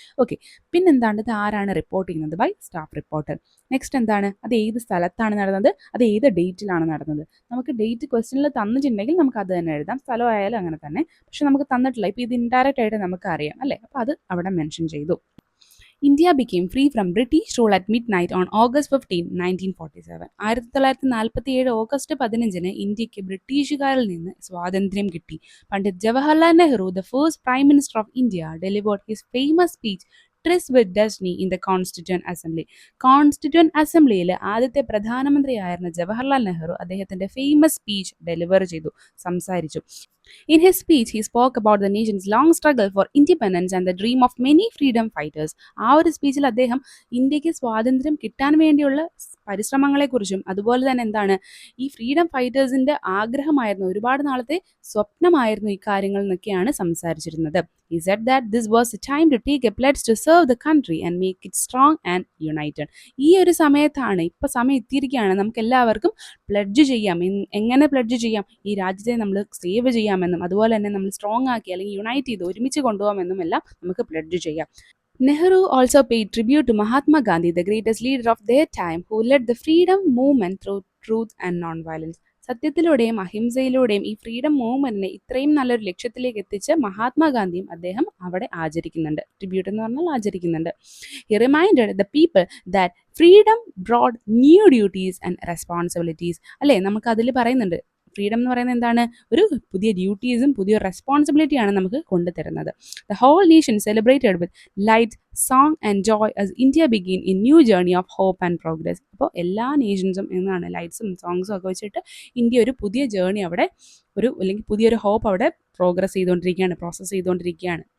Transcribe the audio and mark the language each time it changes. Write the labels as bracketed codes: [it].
[ml] Okay, പിന്നെന്താണ്, ഇത് ആരാണ് റിപ്പോർട്ട് ചെയ്യുന്നത്? [en] By staff reporter. [ml] നെക്സ്റ്റ് എന്താണ്, അത് ഏത് സ്ഥലത്താണ് നടന്നത്, അത് ഏത് ഡേറ്റിലാണ് നടന്നത്. നമുക്ക് ഡേറ്റ് ക്വസ്റ്റ്യനിൽ തന്നിട്ടുണ്ടെങ്കിൽ നമുക്ക് അത് തന്നെ എഴുതാം, സ്ഥലമായാലും അങ്ങനെ തന്നെ. പക്ഷെ നമുക്ക് തന്നിട്ടില്ല, ഇപ്പോൾ ഇത് ഇൻഡയറക്റ്റ് ആയിട്ട് നമുക്ക് അറിയാം അല്ലേ, അപ്പോൾ അത് അവിടെ മെൻഷൻ ചെയ്തു. [en] India became free from British rule at midnight on August 15, 1947. [ml] 1947 August 15 ഇന്ത്യക്ക് ബ്രിട്ടീഷുകാരിൽ നിന്ന് സ്വാതന്ത്ര്യം കിട്ടി. [en] Pandit Jawaharlal Nehru, the first prime minister of India, delivered his famous speech tryst with destiny in the constituent assembly. [ml] Constituent അസംബ്ലിയിൽ ആദ്യത്തെ പ്രധാനമന്ത്രിയായിരുന്ന ജവഹർലാൽ നെഹ്റു അദ്ദേഹത്തിന്റെ ഫേമസ് സ്പീച്ച് ഡെലിവർ ചെയ്തു, സംസാരിച്ചു. [en] In his speech, he spoke about the nation's long struggle for independence and the dream of many freedom fighters. [ml] ആ ഒരു സ്പീച്ചിൽ അദ്ദേഹം ഇന്ത്യക്ക് സ്വാതന്ത്ര്യം കിട്ടാൻ വേണ്ടിയുള്ള പരിശ്രമങ്ങളെക്കുറിച്ചും അതുപോലെ തന്നെ എന്താണ് ഈ ഫ്രീഡം ഫൈറ്റേഴ്സിന്റെ ആഗ്രഹമായിരുന്നു, ഒരുപാട് നാളത്തെ സ്വപ്നമായിരുന്നു ഈ കാര്യങ്ങൾ എന്നൊക്കെയാണ് സംസാരിച്ചിരുന്നത്. [en] He said that this was a time to take a pledge to serve the country and make it strong and united. [ml] ഈ ഒരു സമയത്താണ്, ഇപ്പം സമയം എത്തിയിരിക്കുകയാണ്, നമുക്ക് എല്ലാവർക്കും പ്ലഡ്ജ് ചെയ്യാം. എങ്ങനെ പ്ലഡ്ജ് ചെയ്യാം? ഈ രാജ്യത്തെ നമ്മൾ സേവ് ചെയ്യാമെന്നും അതുപോലെ തന്നെ നമ്മൾ സ്ട്രോങ് ആക്കി അല്ലെങ്കിൽ യുണൈറ്റ് ചെയ്ത് ഒരുമിച്ച് കൊണ്ടുപോകാമെന്നും എല്ലാം നമുക്ക് പ്ലഡ്ജ് ചെയ്യാം. [en] Nehru also paid tribute to Mahatma Gandhi, the greatest leader of their time, who led the freedom movement through truth and non-violence. [ml] സത്യത്തിലൂടെയും അഹിംസയിലൂടെയും ഈ ഫ്രീഡം മൂവ്മെന്റിനെ ഇത്രയും നല്ലൊരു ലക്ഷ്യത്തിലേക്ക് എത്തിച്ച് മഹാത്മാഗാന്ധിയും അദ്ദേഹം അവിടെ ആചരിക്കുന്നുണ്ട്. ട്രിബ്യൂട്ട് എന്ന് പറഞ്ഞാൽ ആചരിക്കുന്നുണ്ട്. [en] He reminded the people that freedom brought new duties and responsibilities. [ml] അല്ലേ, നമുക്ക് അതിൽ പറയുന്നുണ്ട് ഫ്രീഡം എന്ന് പറയുന്നത് എന്താണ്, ഒരു പുതിയ ഡ്യൂട്ടീസും പുതിയ റെസ്പോൺസിബിലിറ്റിയാണ് നമുക്ക് കൊണ്ടുതരുന്നത്. [en] The whole nation celebrated with light, song and joy as India begin in new journey of hope and progress. [ml] അപ്പോൾ എല്ലാ നേഷൻസും എന്നാണ് ലൈറ്റ്സും സോങ്സും ഒക്കെ വെച്ചിട്ട് ഇന്ത്യ ഒരു പുതിയ ജേർണി അവിടെ അല്ലെങ്കിൽ പുതിയൊരു ഹോപ്പ് അവിടെ പ്രോസസ്സ് ചെയ്തുകൊണ്ടിരിക്കുകയാണ്.